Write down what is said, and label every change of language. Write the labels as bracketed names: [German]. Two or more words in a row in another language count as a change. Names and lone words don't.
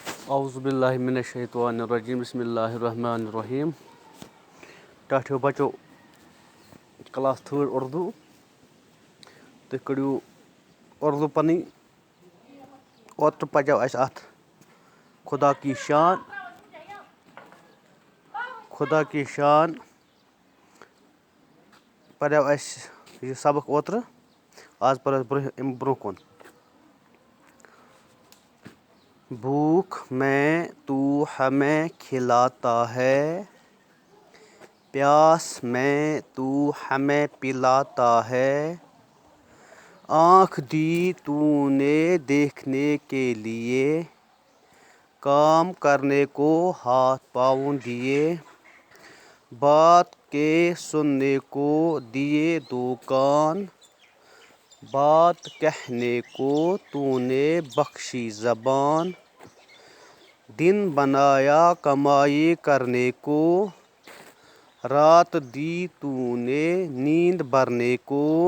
[Arabic] اعوذ باللہ من الشیطان الرجیم بسم اللہ الرحمن الرحیم [Kashmiri] ٹاٹھیو بچو کلاس 3 اردو تُہۍ کٔرِو اردو پنٕنۍ اوترٕ پَریو اَسہِ اَتھ [Urdu] خدا کی [Kashmiri] شان پَریو اَسہِ یہِ سبق اوترٕ آز پَرو أسۍ اَمہِ برٛونٛہہ کُن [Urdu] بھوک میں تو ہمیں کھلاتا ہے پیاس میں تو ہمیں پلاتا ہے آنکھ دی تو نے دیکھنے کے لیے کام کرنے کو ہاتھ پاؤں دیے بات کے سننے کو دیے دو کان بات کہنے کو تو نے بخشی زبان دن بنایا کمائی کرنے کو رات دی تو نے نیند بھرنے کو